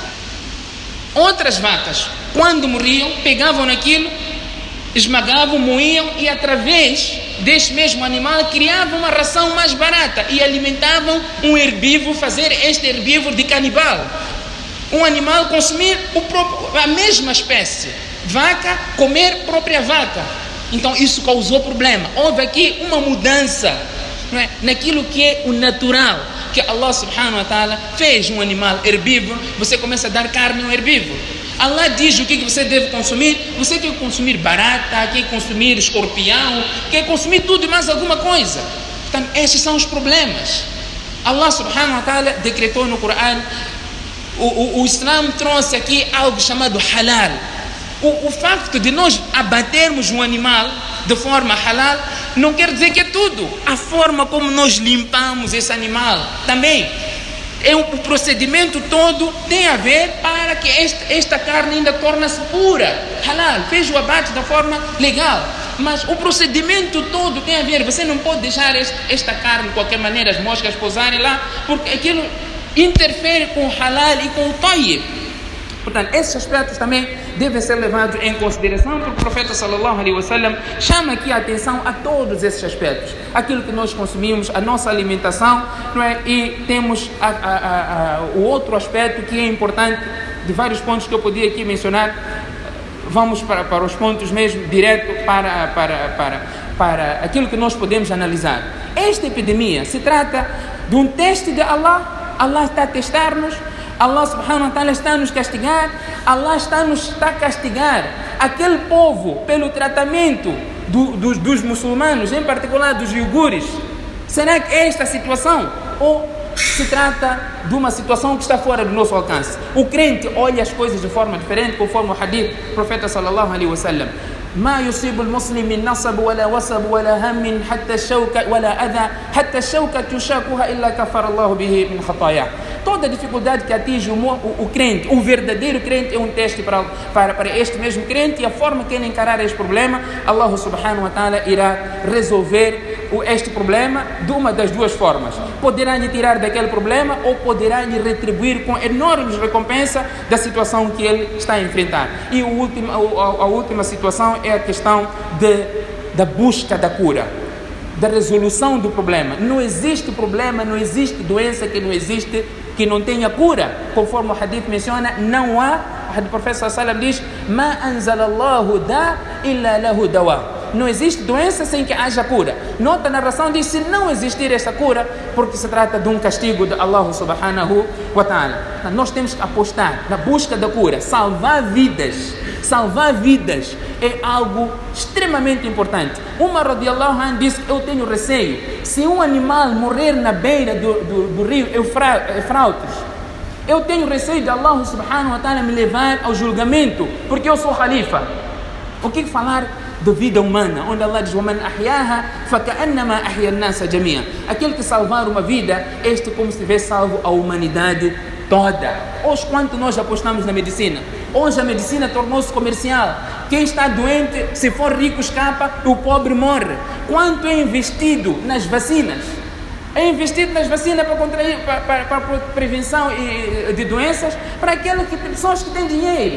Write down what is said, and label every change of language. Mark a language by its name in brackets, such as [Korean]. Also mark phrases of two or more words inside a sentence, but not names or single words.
[Portuguese] Outras vacas, quando morriam, pegavam naquilo, esmagavam, moíam e através deste mesmo animal criavam uma ração mais barata e alimentavam um herbívoro, fazer este herbívoro de canibal. Um animal consumir a mesma espécie, vaca comer própria vaca. Então isso causou problema. Houve aqui uma mudança, não é, naquilo que é o natural, que [Arabic] الله سبحانه وتعالى [Portuguese] fez um animal herbívoro. Você começa a dar carne a um herbívoro. Allah diz o que você deve consumir. Você quer consumir barata, quer consumir escorpião, quer consumir tudo e mais alguma coisa. Portanto, esses são os problemas. [Arabic] الله سبحانه وتعالى [Portuguese] decretou no Coran. O Islã trouxe aqui algo chamado halal. O facto de nós abatermos um animal de forma halal não quer dizer que é tudo. A forma como nós limpamos esse animal também. O procedimento todo tem a ver para que esta carne ainda torne-se pura, halal, fez o abate da forma legal. Mas o procedimento todo tem a ver. Você não pode deixar esta carne de qualquer maneira, as moscas pousarem lá, porque aquilo interfere com o halal e com o tayyib. Portanto, esses aspectos também devem ser levados em consideração, porque o profeta [Arabic] صلى الله عليه وسلم [Portuguese] chama aqui a atenção a todos esses aspectos. Aquilo que nós consumimos, a nossa alimentação, não é? E temos o outro aspecto que é importante, de vários pontos que eu podia aqui mencionar. Vamos para os pontos mesmo, direto para aquilo que nós podemos analisar. Esta epidemia se trata de um teste de Allah. Allah está a testar-nos. [Arabic] الله سبحانه وتعالى [Portuguese] está a nos castigar. Allah está a castigar aquele povo pelo tratamento dos muçulmanos, em particular dos iugures. Será que é esta a situação? Ou se trata de uma situação que está fora do nosso alcance? O crente olha as coisas de forma diferente, conforme o hadith do profeta [Arabic] صلى الله عليه وسلم. ما يصيب المسلم من نصب ولا وصب ولا هم حتى الشوكة ولا أذى حتى الشوكة يشاكها إلا كفر الله به من خطاياه. [Portuguese] Toda dificuldade que atinge o crente, o verdadeiro crente, é um teste para este mesmo crente, e a forma que ele encarar este problema, [Arabic] الله سبحانه وتعالى [Portuguese] irá resolver este problema de uma das duas formas. Poderá lhe tirar daquele problema ou poderá lhe retribuir com enormes recompensas da situação que ele está a enfrentar. E a última situação é a questão da busca da cura, da resolução do problema. Não existe problema, não existe doença que não tenha cura. Conforme o hadith menciona, não há, o profeta [Arabic] صلى الله عليه وسلم [Portuguese] diz: [Arabic] "ما أنزل الله داء إلا له دواء." [Portuguese] Não existe doença sem que haja cura. Nota a narração diz: se não existir essa cura, porque se trata de um castigo de [Arabic] الله سبحانه وتعالى. [Portuguese] Nós temos que apostar na busca da cura. Salvar vidas é algo extremamente importante. Umar [Arabic] رضي الله عنه [Portuguese] disse: eu tenho receio, se um animal morrer na beira do rio Eufrates, eu tenho receio de [Arabic] الله سبحانه وتعالى [Portuguese] me levar ao julgamento, porque eu sou khalifa. O que falar da vida humana, onde Allah diz: [Arabic] وَمَنْ أَحْيَاهَا فَكَأَنَّمَا أَحْيَا النَّاسَ جَمِيعًا. [Portuguese] Aquele que salvar uma vida, como se tivesse salvo a humanidade toda. Hoje, quanto nós apostamos na medicina? Hoje a medicina tornou-se comercial. Quem está doente, se for rico, escapa, o pobre morre. Quanto é investido nas vacinas? É investido nas vacinas para prevenção de doenças para aquelas pessoas que têm dinheiro.